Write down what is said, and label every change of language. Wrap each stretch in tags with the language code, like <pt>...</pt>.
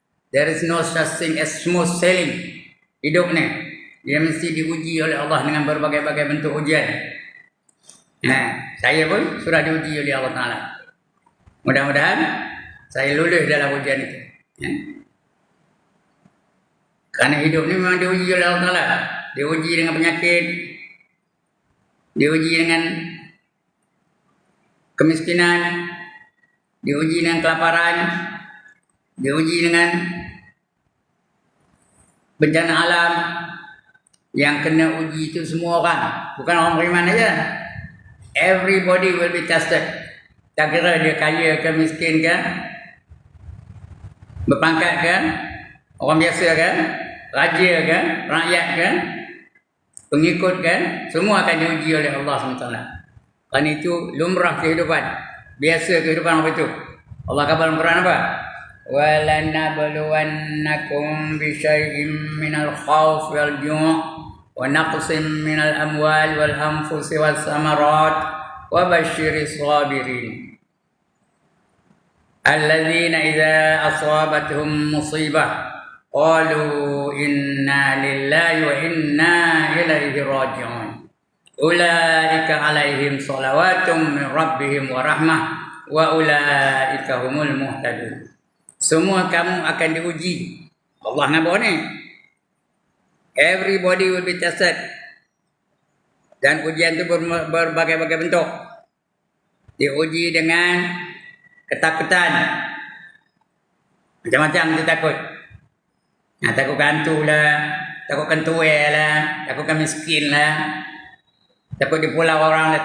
<en>There is no such thing as smooth sailing.</en> <ms>Hidup ni dia mesti diuji oleh Allah dengan berbagai-bagai bentuk ujian. Saya pun sudah diuji oleh Allah Taala. Mudah-mudahan saya lulus dalam ujian itu. Kerana hidup ni memang diuji oleh Allah Taala. Diuji dengan penyakit, diuji dengan kemiskinan, diuji dengan kelaparan, diuji dengan bencana alam. Yang kena uji itu semua orang, bukan orang beriman saja.</ms> <en>Everybody will be tested.</en> <ms>Tak kira dia kaya ke, miskin ke, berpangkat ke, orang biasa ke, raja ke, rakyat ke, pengikut ke, semua akan diuji oleh Allah SWT. Kerana itu lumrah kehidupan, biasa kehidupan apa itu. Allah kata dalam Quran apa?</ms> <ar>وَلَنَبْلُوَنَّكُمْ بِشَيْءٍ مِّنَ الْخَوْفِ وَالْجُوعِ وَنَقْصٍ مِّنَ الْأَمْوَالِ وَالْأَنفُسِ وَالثَّمَرَاتِ وَبَشِّرِ الصَّابِرِينَ الَّذِينَ إِذَا أَصَابَتْهُمْ مُصِيبَةٌ قَالُوا إِنَّا لِلَّهِ وَإِنَّا إِلَيْهِ رَاجِعُونَ Ulaika alaihim salawatum min rabbihim wa rahmah wa ulaika humul muhtadun.</ar> <ms>Semua kamu akan diuji. Allah ngabur ni.</ms> <en>Everybody will be tested.</en> <ms>Dan ujian itu berbagai-bagai bentuk. Diuji dengan ketakutan. Macam-macam dia takut. Takut kantu lah. Takutkan tuai lah. Takutkan miskin lah. Takut di pulau orang lah.</ms>